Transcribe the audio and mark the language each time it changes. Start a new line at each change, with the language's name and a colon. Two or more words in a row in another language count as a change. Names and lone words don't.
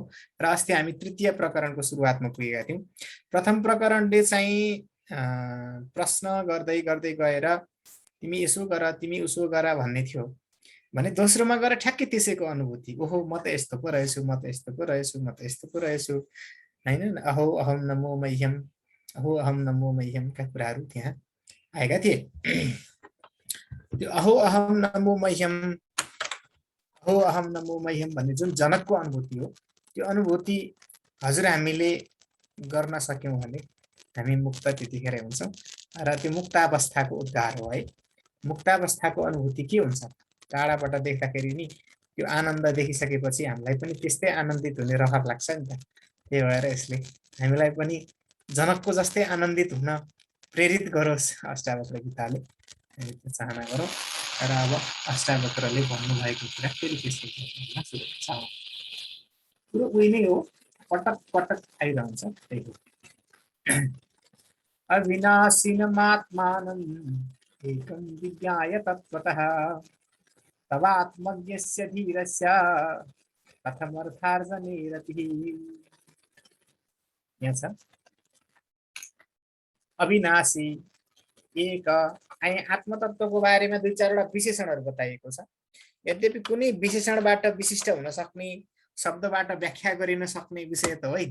Nepali: र अस्ति हामी तृतीय प्रकरणको सुरुवातमा पुगेका थियौँ। प्रथम प्रकरणले चाहिँ प्रश्न गर्दै गर्दै गएर तिमी यसो गर, तिमी उसो गर भन्ने थियो भने दोस्रोमा गएर ठ्याक्कै त्यसैको अनुभूति, ओहो म त यस्तो पो रहेछु, म त यस्तो पो रहेछु, म त यस्तो पो रहेछु हैन।
Sanskrit: अहो अहम नमो मह्यम, अहो अहम नमो मह्यमका
Nepali: कुराहरू त्यहाँ आएका थिए। त्यो
Sanskrit: अहो अहम नमो मह्यम, अहो अहम नमो मह्यम
Nepali: भन्ने जुन जनकको अनुभूति हो, त्यो अनुभूति हजुर हामीले गर्न सक्यौँ भने हामी मुक्त त्यतिखेर हुन्छौँ। र त्यो मुक्तावस्थाको उद्धार हो है। मुक्तावस्थाको अनुभूति के हुन्छ? टाढाबाट देख्दाखेरि नि त्यो आनन्द देखिसकेपछि हामीलाई पनि त्यस्तै आनन्दित हुने रहर लाग्छ नि त। त्यही भएर यसले हामीलाई पनि जनकको जस्तै आनन्दित हुन प्रेरित गरोस् अष्टावक्र गीताले, चाहना गरौँ। र अब अष्टावक्रले भन्नुभएको कुरा फेरि त्यसको कुरो उही नै हो, पटक पटक आइरहन्छ। त्यही हो,
Sanskrit: अविनाशिनमात्मानम् एकं विज्ञाय तत्त्वतः तवात्मज्ञस्य धीरस्य कथमर्थार्जने रतिः।
Nepali: यहाँ छ अविनाशी एक आत्मतत्वको बारेमा दुई चारवटा विशेषणहरू बताइएको छ। यद्यपि कुनै विशेषणबाट विशिष्ट हुन सक्ने, शब्दबाट व्याख्या गरिन सक्ने विषय त होइन।